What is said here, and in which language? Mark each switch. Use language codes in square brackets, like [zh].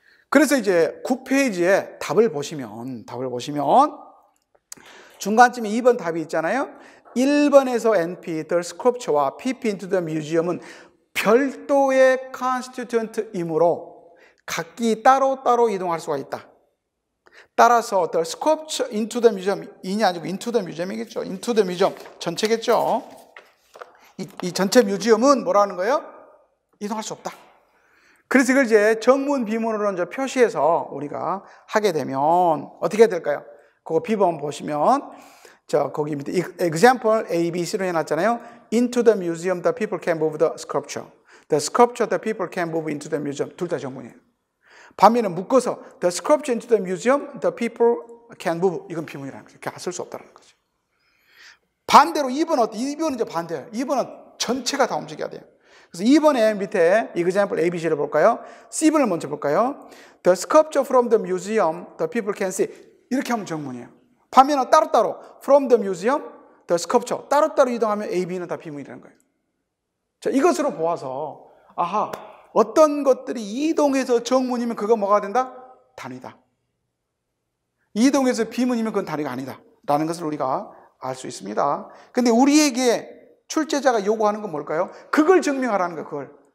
[ko] 그래서 이제 9페이지에 답을 보시면 중간쯤에 2번 답이 있잖아요. 1번에서 NP, the sculpture와 PP into the museum 은 별도의 constituent이므로 각기 따로따로 이동할 수가 있다. [en] 따라서 the sculpture into the museum 이냐 아니고 into the museum이겠죠. into the museum 전체겠죠. [ko] 이 전체 뮤지엄은 뭐라는 거예요? 이동할 수 없다. 그래서 이걸 이제 정문 비문으로 이제 표시해서 우리가 하게 되면 어떻게 될까요? 그거 B번 보시면 자, 거기 밑에 example A, B, C로 해놨잖아요. Into the museum, the people can move the sculpture. [en] The sculpture the people can move into the museum. [ko] 둘 다 정문이에요. [en] 반면에 묶어서 the sculpture into the museum, the people can move. [ko] 이건 비문이라는 거죠. 그렇게 쓸 수 없다는 거죠. 반대로 2번은 어때? 2번은 이제 반대예요. 2번은 전체가 다 움직여야 돼요. 그래서 2번에 밑에 example ABC를 볼까요? C번을 먼저 볼까요? [en] The sculpture from the museum, the people can see. [ko] 이렇게 하면 정문이에요. [en] 반면에 따로따로 from the museum, the sculpture. [ko] 따로따로 이동하면 A, B는 다 비문이라는 거예요. 자, 이것으로 보아서 아하, 어떤 것들이 이동해서 정문이면 그거 뭐가 된다? 단위다. 이동해서 비문이면 그건 단위가 아니다. 라는 것을 우리가 알 수 있습니다. 근데 우리에게 출제자가 요구하는 건 뭘까요? 그걸 증명하라는 거예요. 그걸.